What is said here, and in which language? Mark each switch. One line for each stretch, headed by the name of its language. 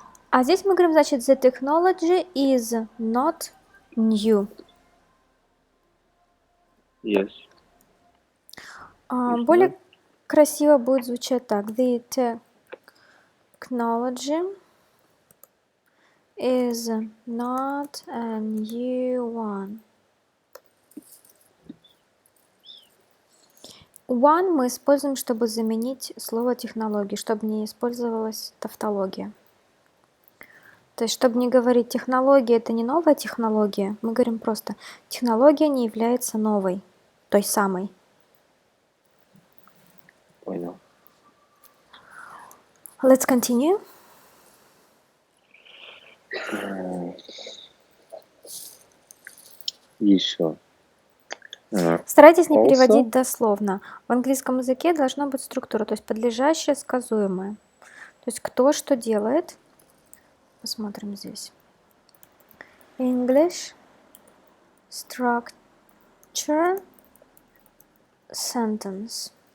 Russian: А здесь мы говорим, значит,
English: the technology is not new. Yes.
Russian: Более красиво будет звучать так.
English: The technology is not a new one.
Russian: One мы используем, чтобы заменить слово технологии, чтобы не использовалась тавтология. То есть, чтобы не говорить технология это не новая технология, мы говорим просто технология не является новой, той самой. Понял.
English: Let's continue.
Russian: Еще. Старайтесь не
English: Also.
Russian: переводить дословно. В английском языке должна быть структура, то есть подлежащее, сказуемое. То есть кто что делает. Посмотрим здесь.
English: English structure sentence.